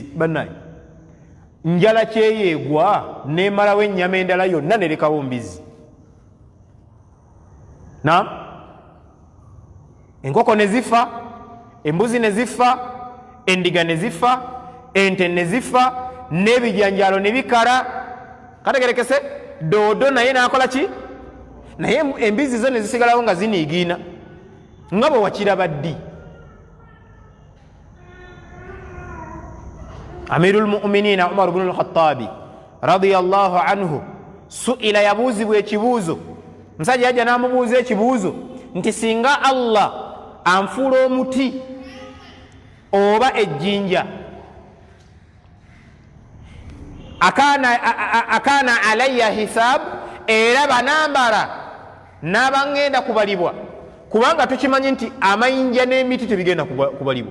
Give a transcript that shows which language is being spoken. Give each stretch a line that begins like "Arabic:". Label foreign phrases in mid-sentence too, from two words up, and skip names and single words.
Ganda: Bannaye njala kyeyeegwa n'emalawo ennyama endala yonna nerekawo mbizzi, naam, enkoko ne zifa, embuzi ne zifa, endiga ne zifa, ente ne zifa, n'ebijanjalo ne bikala. Kategerekese, doodo naye n'akola ki? Naye embizzi zo ne zisigalawo nga ziniigiina nga bwe wakiraba ddi.
Arabic: أمير المؤمنين عمر بن الخطاب رضي الله عنه سئل,
Ganda: yabuuzibwa ekibuuzo, musajja yajja n'amubuuza ekibuuzo nti singa Allah anfuula omuti oba ejjinja,
Arabic: أكان علي حساب,
Ganda: era banambala n'abangenda kubalibwa, kubanga tukimanyi nti amayinja n'emiti tebigenda kubalibwa.